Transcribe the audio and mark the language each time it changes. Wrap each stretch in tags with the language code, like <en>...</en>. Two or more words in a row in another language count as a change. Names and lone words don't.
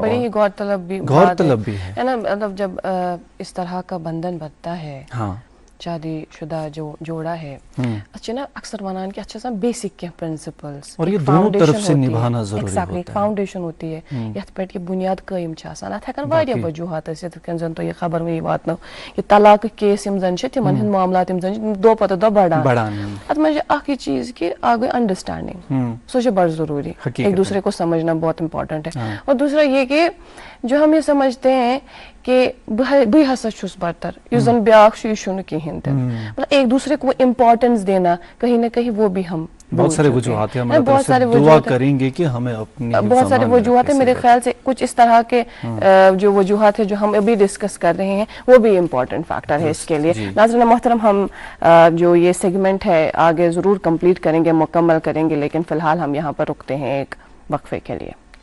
<ur>بڑی ہی غورطلب بھی ہے نا، مطلب جب اس طرح کا بندھن بنتا ہے، ہاں شادی شدہ جو جوڑا ہے، اچھا نا</ur> <ks>اکثر ونان</ks> <ur>کہ اچھا</ur> <en>بیسک کیا پرنسپلز</en> <ur>اور یہ دونوں طرف سے نبھانا ضروری ہوتا ہے۔ فاؤنڈیشن ہوتی ہے</ur> <ks>یتھ پہ یہ بنیاد قائم چھاسان۔ ات ہیکن واریاہ وجوہات ٲسِتھ، یتھ کٔنۍ زن تۄہہِ یہ خبر مےٚ واتنٲو کہ طلاق کیس یم زن چھِ تمن ہٕنٛدۍ معاملات یم زن چھِ دۄہ پتہٕ دۄہ بڑان۔ اتھ منٛز چھِ اکھ یہ چیز کہ اکھ گٔے انڈرسٹینڈنگ، سو چھِ بڑٕ ضروری،</ks> <ur>ایک دوسرے کو سمجھنا بہت امپورٹنٹ ہے۔ اور دوسرا یہ کہ جو ہم یہ سمجھتے ہیں کہ بھائی</ur> <ks>ہسا چھُس برتر، یُس زن بیاکھ چھُ یہِ چھُنہٕ کِہیٖنۍ تہِ،</ks> <ur>مطلب ایک دوسرے کو امپورٹنس دینا کہیں نہ کہیں وہ بھی ہم بہت سارے وجوہات ہیں، ہمارے طرف سے دعا کریں گے کہ ہمیں اپنی بہت سارے وجوہات ہیں۔ میرے خیال سے کچھ اس طرح کے جو وجوہات ہیں جو ہم ابھی ڈسکس کر رہے ہیں وہ بھی</ur> <en>important factor</en> <ur>ہے اس کے لیے۔ ناظرین محترم، ہم جو یہ سیگمنٹ ہے آگے ضرور کمپلیٹ کریں گے، مکمل کریں گے، لیکن فی الحال ہم یہاں پر رکتے ہیں ایک وقفے کے لیے۔</ur>